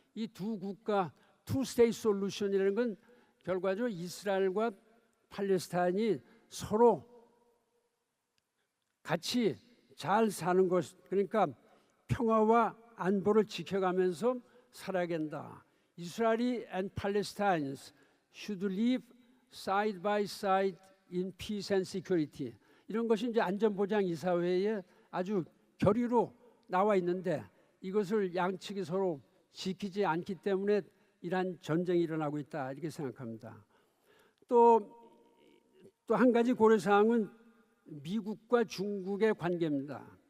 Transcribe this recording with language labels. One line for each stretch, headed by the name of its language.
Korean: 이 두 국가 투 스테이트 솔루션이라는 건 결과적으로 이스라엘과 팔레스타인이 서로 같이 잘 사는 것, 그러니까 평화와 안보를 지켜가면서 살아야 된다.
English: Israeli and Palestinians should live side by side in peace and security.
Korean: 이런 것이 이제 안전보장 이사회에 아주 결의로 나와 있는데 이것을 양측이 서로 지키지 않기 때문에 이러한 전쟁이 일어나고 있다, 이렇게 생각합니다. 또 한 가지 고려사항은 미국과 중국의 관계입니다.